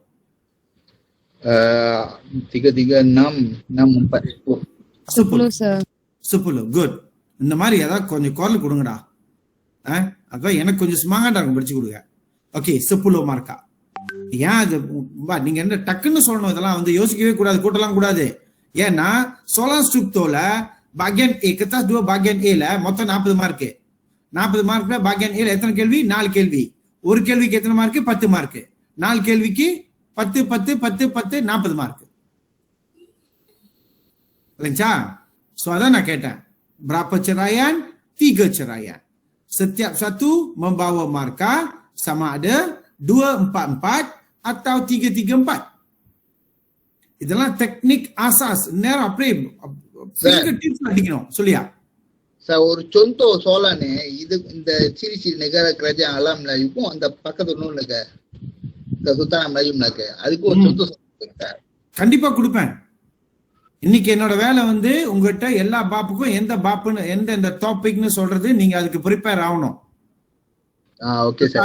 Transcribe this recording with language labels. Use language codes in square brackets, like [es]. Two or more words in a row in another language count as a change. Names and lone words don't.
[ta] 3, 3, 6, 6, 4. 10 sir. 10. குட். இந்த மாதிரி ஏதாவது கொஞ்சம் குரல் கொடுங்கடா. அதான் எனக்கு கொஞ்சம் ஸ்மாங்கா இருக்கும் படிச்சு கொடுங்க. ஓகே 10 மார்க்கா. ஏன் அது நீங்க என்ன டக்குன்னு சொல்லணும்? இதெல்லாம் வந்து யோசிக்கவே கூடாது, கூட்டலாம் கூடாது. ஏன்னா [ms] soalan struktur [ta] ல [ms] bagian A kertas 2 bagian A [ta] ல மொத்தம் 40 மார்க். 40 மார்க்ல bagian A ல எத்தனை கேள்வி? 4 கேள்வி. ஒரு கேள்விக்கு எத்தனை மார்க்? 10 மார்க். 4 கேள்விக்கு 10 10 10 10 40 மார்க். இல்லைங்களா? சோ அதான் நான் கேட்டேன். [ms] Berapa ceraian? 3 ceraian. Setiap satu membawa markah sama ada 2, 4, 4 atau 3, 3, 4. [ta] இதெல்லாம் [ms] teknik asas. [ta] நேரம் அப்படியே டிப்ஸ் அடிக்கணும். சொல்லியா சார் ஒரு [ms] contoh soalan [ta] இது இந்த [ms] ciri-ciri negara kerajaan alam Melayu [ta] க்கும் அந்த பக்கத்து ஒன்றும் இல்லைங்க Kesultanan Melayu Melaka. அதுக்கு ஒரு contoh சார். கண்டிப்பா கொடுப்பேன். இன்னைக்கு என்னோட வேலை வந்து உங்ககிட்ட எல்லா பாப்புக்கும் எந்த பாப்புன்னு எந்த டாபிக்னு சொல்றது நீங்க அதுக்கு ப்ரிப்பேர் ஆகணும். ஓகே சார்.